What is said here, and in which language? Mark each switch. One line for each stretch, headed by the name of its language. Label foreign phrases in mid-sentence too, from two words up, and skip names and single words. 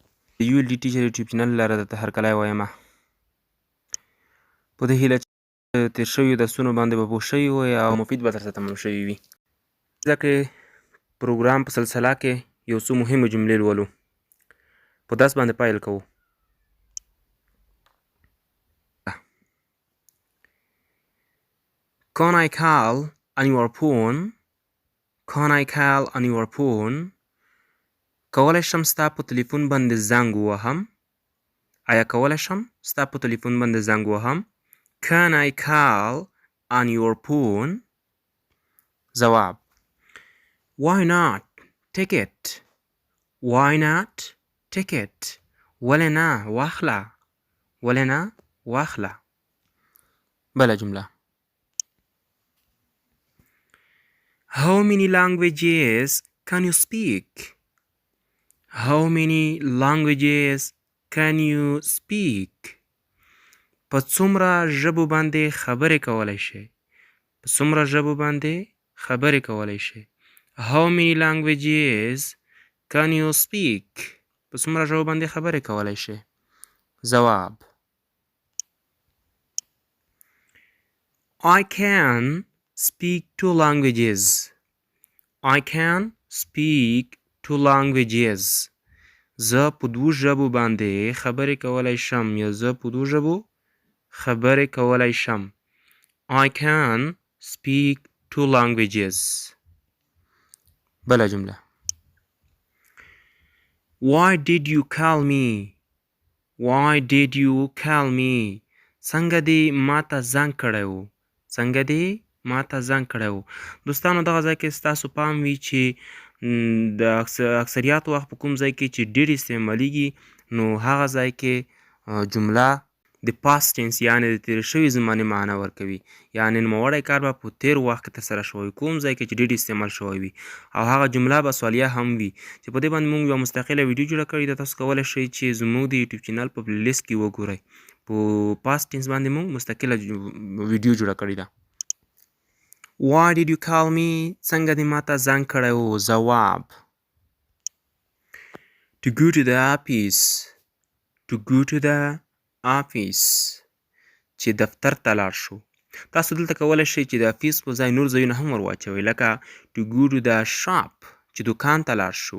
Pashto: د ULD ټیچر یوټیوب چینل لپاره درته هرکلی وایم. په دې هیله چې تېر شویو درسونو باندې به پوه شوي وئ او مفید به درته تمام شوي وي. ځکه پروګرام په سلسله کې یو څو مهمې جملې لولو. په درس باندې پیل کوو.
English: Can I call on your phone? Can I call on your phone?
Pashto: کولی شم ستا په تلیفون باندې زنګ ووهم؟ آیا کولی شم ستا په تلیفون باندې زنګ ووهم؟
English: Can I call on your phone? ځواب: Why not? Take it. Why not? Take it.
Pashto: ولې نه؟ واخله. ولې نه؟ واخله. بله جمله:
English: How many languages can you speak? How many languages can you speak?
Pashto: په څومره ژبو باندې خبرې کولی شئ؟ په څومره ژبو باندې خبرې کولی شئ؟
English: How many languages can you speak?
Pashto: په څومره ژبو باندې خبرې کولی شئ؟ ځواب:
English: I can speak 2 languages. I can speak 2 languages.
Pashto: زه په 2 ژبو باندې خبرې کولی شم یا زه په 2 ژبو خبرې کولی شم.
English: I can speak 2 languages.
Pashto: بله جمله:
English: Why did you call me? Why did you call me?
Pashto: څنګه دې ماته زنګ کړی و؟ څنګه دې ماته زنګ کړی و؟ دوستانو دغه ځای کې ستاسو پام وي چې د اکثریت وخت په کوم ځای کې چې ډېر استعمالیږي نو هغه ځای کې جمله د
English: past tense
Pashto: یعنې د تېرې شوې زمانې معنا ورکوي. یعنې نوموړی کار به په تېر وخت کې ترسره شوی کوم ځای کې چې ډېر استعمال شوی وي او هغه جمله به سوالیه هم وي چې په دې باندې موږ یوه مستقله ویډیو جوړه کړې ده. تاسو کولی شئ چې زموږ د یوټیوب چینل په
English: play list
Pashto: کې وګورئ. په
English: past tense
Pashto: باندې موږ مستقله ویډیو جوړه کړې ده.
English: Why did you call me?
Pashto: څنګه دې ماته زنګ کړی و؟ ځواب:
English: To go to the office. To go to the office.
Pashto: چې دفتر ته لاړ شو. تاسو دلته کولی شئ چې د افیس په ځای نور ځایونه هم ور واچوئ لکه
English: to go to the shop
Pashto: چې دوکان ته لاړ شو.